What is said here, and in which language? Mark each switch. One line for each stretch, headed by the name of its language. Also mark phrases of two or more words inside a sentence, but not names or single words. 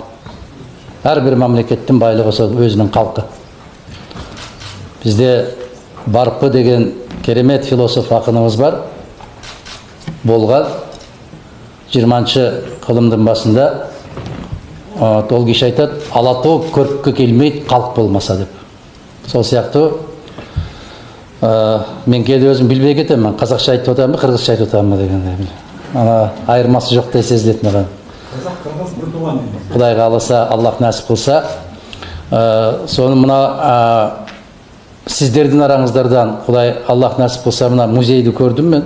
Kyrgyz: Ар бир мамлекеттин байлыгы ошол өзүнүн калкы. Бизде Барпы деген керемет философ акыныбыз бар. Болган 20-кылымдын башында ол киши айтат, алатоо көрккө келмейт, калк болмаса деп. Сол сыяктуу мен кээде өзүм билбей кетем, мен казакча айтып атамбы, кыргызча айтып атамбы дегенде. Ана айырмасы жоктой сезилет мага. Казак, кыргыз бир тууган. Кудай кааласа, Аллах насип кылса, сону мына сиздердин араңыздардан Кудай Аллах насип кылса, мына музейди көрдүм мен.